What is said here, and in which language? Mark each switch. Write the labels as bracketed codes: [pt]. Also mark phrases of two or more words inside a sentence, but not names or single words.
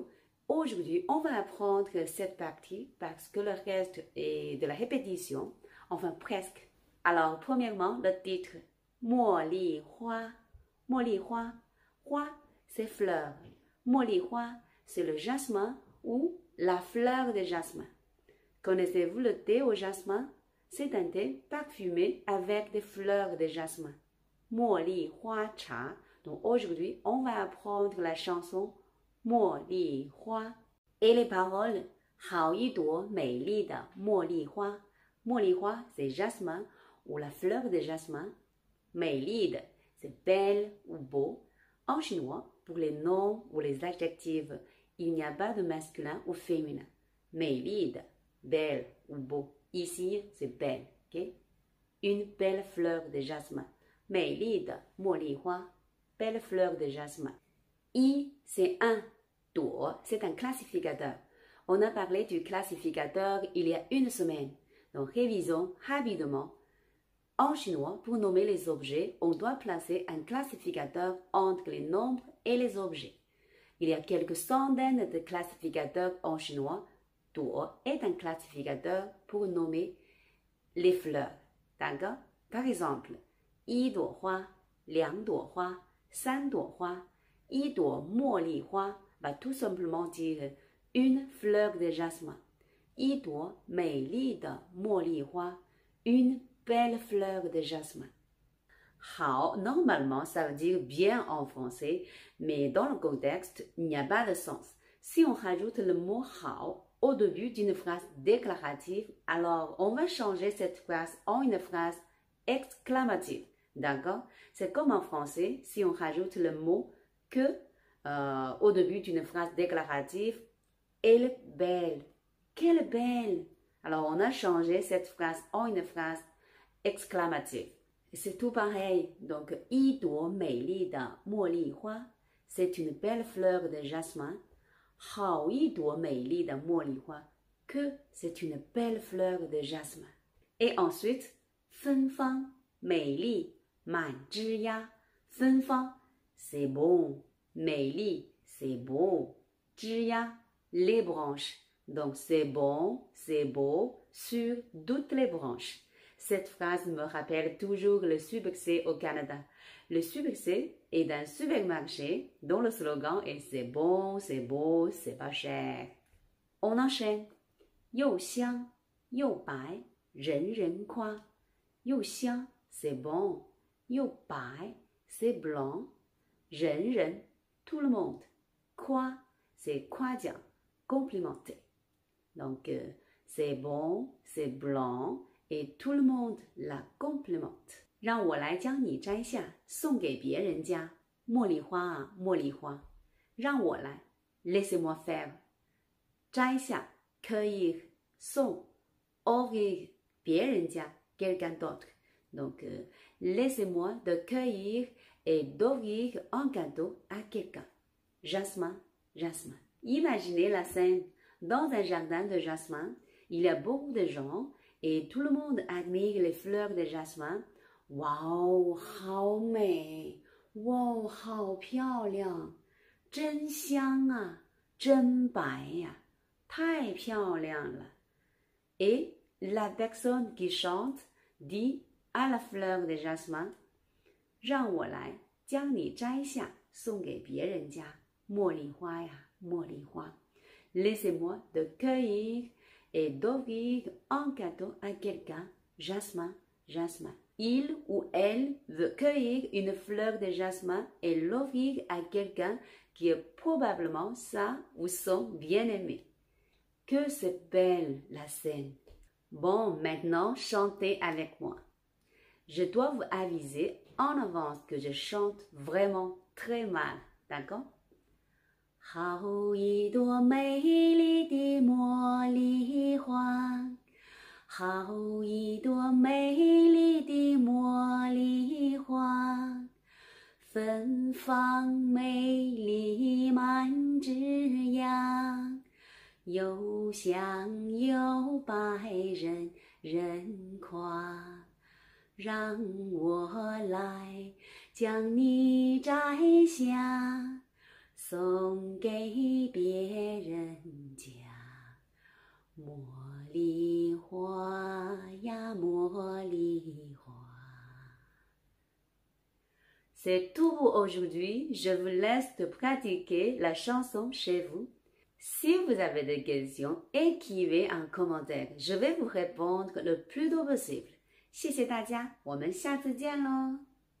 [fr] Aujourd'hui, on va apprendre cette partie parce que le reste est de la répétition, enfin presque. Alors, premièrement, le titre « Mo li hua ». [zh] 茉莉花。花, [fr] c'est fleur. [zh] 茉莉花, [fr] c'est le jasmin ou la fleur de jasmin. Connaissez-vous le thé au jasmin? C'est un thé parfumé avec des fleurs de jasmin. [zh] 茉莉花茶. [fr] Donc aujourd'hui, on va apprendre la chanson Mo li hua et les paroles [zh] 好一朵美丽的茉莉花. 茉莉花, [fr] c'est jasmin ou la fleur de jasmin. [zh] 美丽的, [fr] c'est belle ou beau. En chinois, pour les noms ou les adjectifs, il n'y a pas de masculin ou féminin. [zh] 美丽的, [fr] belle ou beau. Ici, c'est belle, ok? Une belle fleur de jasmin. [zh] 美丽的茉莉花 [fr] belle fleur de jasmin. I, c'est un. Duo, c'est un classificateur. On a parlé du classificateur il y a une semaine. Donc, révisons rapidement. En chinois, pour nommer les objets, on doit placer un classificateur entre les nombres et les objets. Il y a quelques centaines de classificateurs en chinois. Duo est un classificateur pour nommer les fleurs. D'accord? Par exemple, [zh] 一朵花, 两朵花, 三朵花, 一朵茉莉花 [fr] va tout simplement dire une fleur de jasmin. [zh] 一朵美丽的茉莉花 [fr] une belle fleur de jasmin. Hao, normalement, ça veut dire bien en français, mais dans le contexte, il n'y a pas de sens. Si on rajoute le mot hao au début d'une phrase déclarative, alors on va changer cette phrase en une phrase exclamative. D'accord? C'est comme en français, si on rajoute le mot que au début d'une phrase déclarative, elle est belle. Quelle belle! Alors, on a changé cette phrase en une phrase exclamative. C'est tout pareil. Donc, [zh] 一朵美丽的茉莉花 [fr] c'est une belle fleur de jasmin. [zh] 好一朵美丽的茉莉花 [fr] que c'est une belle fleur de jasmin. Et ensuite, [zh] 芬芳美丽 满枝桠 芬芳 [fr] c'est bon, 美丽 c'est beau, 枝桠 les branches. Donc c'est bon, c'est beau sur toutes les branches. Cette phrase me rappelle toujours le succès au Canada. Le succès est d'un supermarché dont le slogan est c'est bon, c'est beau, c'est pas cher. On enchaîne. [zh] 又香又白人人夸 又香 [fr] c'est bon, 又白 c'est blanc, 人人 tout le monde, 夸 c'est 夸奖 complimenter. Donc c'est bon, c'est blanc et tout le monde la complimente. [zh] 让我来将你摘下送给别人家茉莉花啊，茉莉花，让我来 [fr] laissez-moi faire [zh] 摘下 cueillir 送 offrir 别人家 [fr] quelqu'un d'autre donc laissez-moi de cueillir et d'offrir un cadeau à quelqu'un jasmin jasmin imaginez la scène dans un jardin de jasmin il y a beaucoup de gens et tout le monde admire les fleurs de jasmin wow [zh] 好美哇，好漂亮，真香啊，真白呀，太漂亮了。 [fr] Et la personne qui chante dit à la fleur de jasmin， [zh] 让我来将你摘下，送给别人家。茉莉花呀，茉莉花。 [fr] Laissez-moi de cueillir et d'offrir un cadeau à quelqu'un. Jasmin, jasmin. Il ou elle veut cueillir une fleur de jasmin et l'offrir à quelqu'un qui est probablement sa ou son bien-aimé. Que c'est belle la scène. Bon, maintenant, chantez avec moi. Je dois vous aviser en avance que je chante vraiment très mal, d'accord? [zh] 好一朵美丽的茉莉花好一朵美丽的茉莉花芬芳美丽满枝桠又香又白人人夸让我来将你摘下送给别人家茉莉花呀茉莉花 [fr] C'est tout pour aujourd'hui. Je vous laisse de pratiquer la chanson chez vous. Si vous avez des questions, écrivez un commentaire. Je vais vous répondre le plus tôt possible. [zh] 谢谢大家，我们下次见喽。